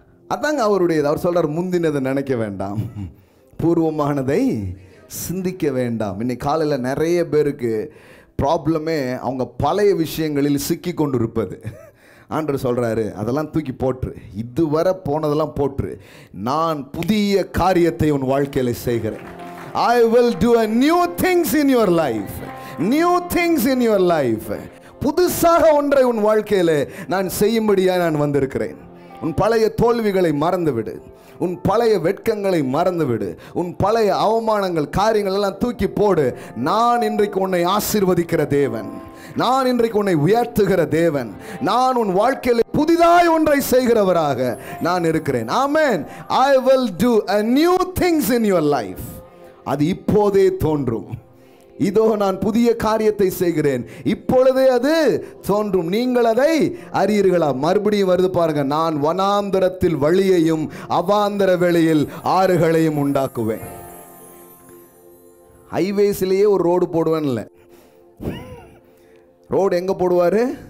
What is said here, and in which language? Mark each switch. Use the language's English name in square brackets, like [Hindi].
[Tamil] அதாங்க அவருடையது. அவர் சொல்கிறார், முந்தினதை நினைக்க வேண்டாம், பூர்வமானதை சிந்திக்க வேண்டாம். இன்னைக்கு காலையில் நிறைய பேருக்கு ப்ராப்ளமே அவங்க பழைய விஷயங்களில் சிக்கி கொண்டு இருப்பது. ஆண்டவர் சொல்கிறாரு, அதெல்லாம் தூக்கி போட்டுரு, இதுவரை போனதெல்லாம் போட்டுரு, நான் புதிய காரியத்தை உன் வாழ்க்கையில் செய்கிறேன். [English] I will do a new things in your life. New things in your life. [Tamil] புதுசாக ஒன்றை உன் வாழ்க்கையிலே நான் செய்யும்படியாக நான் வந்திருக்கிறேன். உன் பழைய தோல்விகளை மறந்துவிடு, உன் பழைய வெட்கங்களை மறந்துவிடு, உன் பழைய அவமானங்கள் காரியங்கள் எல்லாம் தூக்கி போடு. நான் இன்றைக்கு உன்னை ஆசீர்வதிக்கிற தேவன், நான் இன்றைக்கு உன்னை உயர்த்துகிற தேவன், நான் உன் வாழ்க்கையில் புதிதாய் ஒன்றை செய்கிறவராக நான் இருக்கிறேன். ஆமென். [English] I will do a new things in your life. [Tamil] அது இப்போதே தோன்றும். இதோ நான் புதிய காரியத்தை செய்கிறேன், இப்பொழுதே அது தோன்றும், நீங்கள் அதை அறியீர்களா? மறுபடியும் வருது பாருங்க, நான் வனாந்தரத்தில் வழியையும் அவாந்தர வெளியில் ஆறுகளையும் உண்டாக்குவேன். ஹைவேஸ்லேயே ஒரு ரோடு போடுவேன்ல, ரோடு எங்க போடுவாரு?